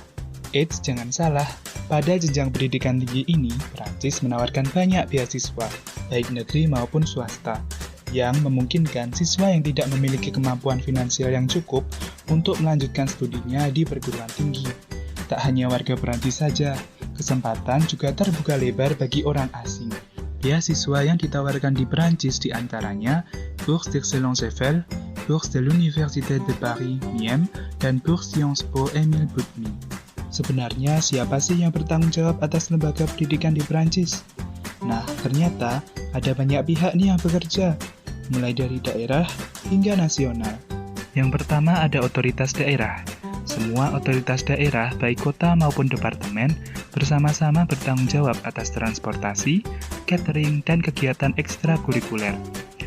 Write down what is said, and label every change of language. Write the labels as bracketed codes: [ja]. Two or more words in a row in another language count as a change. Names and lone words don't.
[id] Eits, jangan salah, pada jenjang pendidikan tinggi ini, Perancis menawarkan banyak beasiswa, baik negeri maupun swasta, yang memungkinkan siswa yang tidak memiliki kemampuan finansial yang cukup untuk melanjutkan studinya di perguruan tinggi. Tak hanya warga Perancis saja, kesempatan juga terbuka lebar bagi orang asing. Beasiswa yang ditawarkan di Perancis diantaranya Bourse d'Excellence Eiffel, Bourse de l'Université de Paris, MIEM, dan Bourse Sciences Po Émile Boutmy. Sebenarnya siapa sih yang bertanggung jawab atas lembaga pendidikan di Perancis? Nah, ternyata ada banyak pihak nih yang bekerja, mulai dari daerah hingga nasional. Yang pertama ada otoritas daerah. Semua otoritas daerah, baik kota maupun departemen, bersama-sama bertanggung jawab atas transportasi, catering, dan kegiatan ekstrakurikuler.